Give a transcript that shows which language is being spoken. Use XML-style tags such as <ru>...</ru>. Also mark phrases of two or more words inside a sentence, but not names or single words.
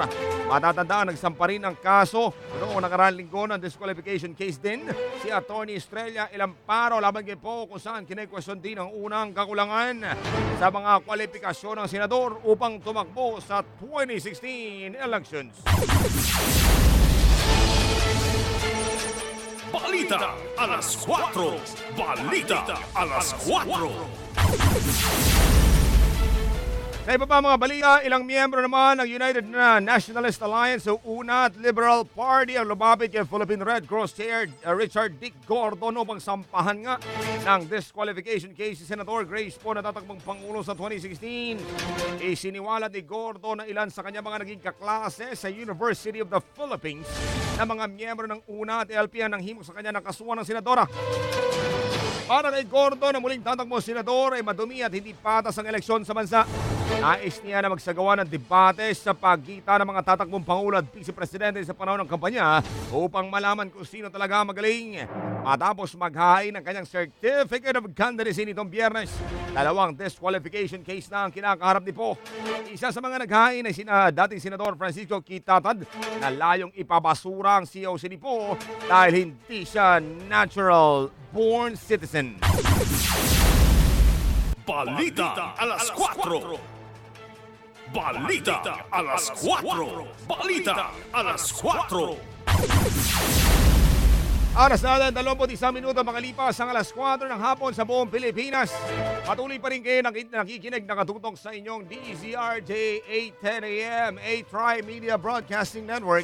<tl>Matatandaan nagsampa rin ang kaso noong nakaraang linggo ng disqualification case din si Atty. Estrella Ilamparo laban kay Poe kung saan kinekwestiyon din ang unang kakulangan sa mga kwalifikasyon ng senador upang tumakbo sa 2016 elections. Balita a las 4, balita a las 4. Sa iba pa mga balita, ilang miyembro naman ng United Nationalist Alliance o UNA at Liberal Party ang lumapit kay Philippine Red Cross Chair Richard Dick Gordon upang sampahan nga ng disqualification case si Senator Grace Poe na tatakbong Pangulo sa 2016. Isiniwalat ni Gordon na ilan sa kanya mga naging kaklase sa University of the Philippines na mga miyembro ng UNA at LP ang nanghimok sa kanya ng kasuhan ng senadora. Para kay Gordon na muling tatakbo senador ay madumi at hindi patas ang eleksyon sa bansa. Nais niya na magsagawa ng debate sa pagitan ng mga tatakbong Pangulo at Vice Presidente sa panahon ng kampanya upang malaman kung sino talaga magaling. Matapos maghain ng kanyang Certificate of Candidacy nitong Biyernes, dalawang disqualification case na ang kinakaharap ni Poe. Isa sa mga naghain ay dating Senador Francisco Kit Tatad na layong ipabasura ang COC ni Poe dahil hindi siya</tl> <en>natural-born citizen.</en> <tl>Balita a las 4. Balita alas 4. Balita alas 4. Oras natin, 21 minuto makalipas ang alas 4 ng hapon sa buong Pilipinas. Patuloy pa rin kayo nakikinig, nakatutok sa inyong DZRJ 810 AM, A-Tri Media Broadcasting Network.</tl>